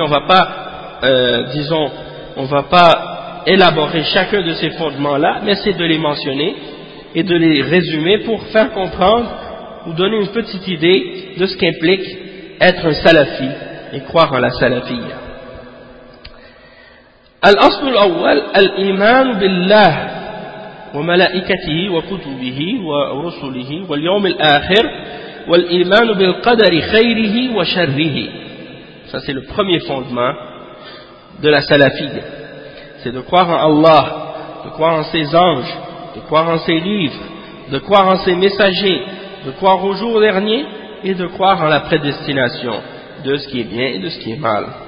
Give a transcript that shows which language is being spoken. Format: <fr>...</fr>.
<fr>On va pas élaborer chacun de ces fondements-là, mais c'est de les mentionner et de les résumer pour faire comprendre ou donner une petite idée de ce qu'implique être un salafi et croire en la salafie.</fr> <ar>Al-asl al-awwal al-iman billah وملائكته وكتبه ورسله واليوم الآخر والإيمان بالقدر خيره وشره.</ar> <fr>Ça c'est le premier fondement de la salafie. C'est de croire en Allah, de croire en ses anges, de croire en ses livres, de croire en ses messagers, de croire au jour dernier et de croire en la prédestination de ce qui est bien et de ce qui est mal.</fr>